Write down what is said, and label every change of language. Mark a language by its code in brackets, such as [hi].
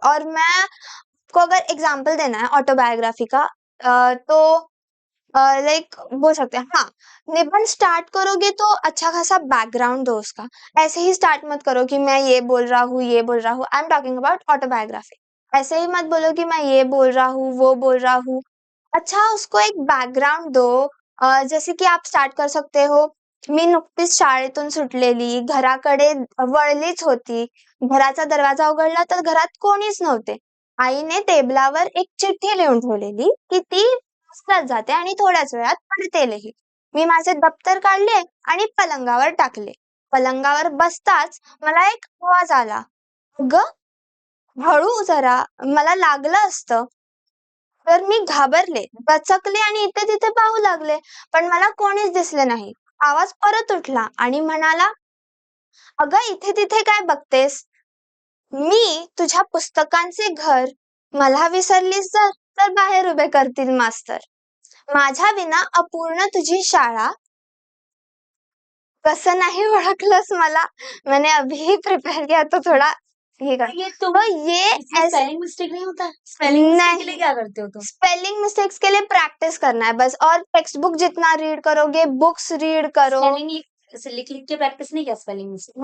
[hi] और मैं आपको अगर एग्जांपल देना है ऑटोबायोग्राफी का तो लाइक बोल सकते हैं हाँ, निबंध स्टार्ट करोगे तो अच्छा खासा बैकग्राउंड दो उसका। ऐसे ही स्टार्ट मत करो कि मैं ये बोल रहा हूँ ये बोल रहा हूँ, [en] I am talking about autobiography. [hi] ऐसे ही मत बोलो कि मैं ये बोल रहा हूँ वो बोल रहा हूँ। अच्छा उसको एक बैकग्राउंड दो। जैसे की आप स्टार्ट कर सकते हो, [mr] मी नुकतीच शाळेतून सुटलेली, घराकडे वळलीच होती, घराचा दरवाजा उघडला तर घरात कोणीच नव्हते, आईने टेबलावर एक चिठ्ठी लिहून ठेवलेली की ती वाचल्याच जाते आणि थोड्याच वेळात पडतेलही. मी माझे दप्तर काढले आणि पलंगावर टाकले. पलंगावर बसताच मला एक आवाज आला, "अगं, हळू जरा, मला लागलं असतं." तर मी घाबरले, दचकले आणि इथे-तिथे पाहू लागले, पण मला कोणीच दिसले नाही. आवाज परत उठला आणि म्हणाला, "अगं, इथे-तिथे काय बघतेस? मी तुझ्या पुस्तकांचे घर. मला विसरलीस तर बाहेर उभे करतील मास्तर. माझ्या विना अपूर्ण तुझी शाळा." कसं नाही ओळखलंस मला? [hi] मैंने अभी प्रिपेयर किया तो थोड़ा ये कर ये तो तो ये इसमें ऐसे स्पेलिंग मिस्टेक नहीं होता? स्पेलिंग मिस्टेक के लिए नहीं, क्या करते हो तुम? स्पेलिंग मिस्टेक्स के लिए प्रैक्टिस करना है बस। और टेक्स्ट बुक जितना रीड करोगे, बुक्स रीड करो। स्पेलिंग ऐसे लिख-लिख के प्रैक्टिस नहीं किया स्पेलिंग मिस्टेक?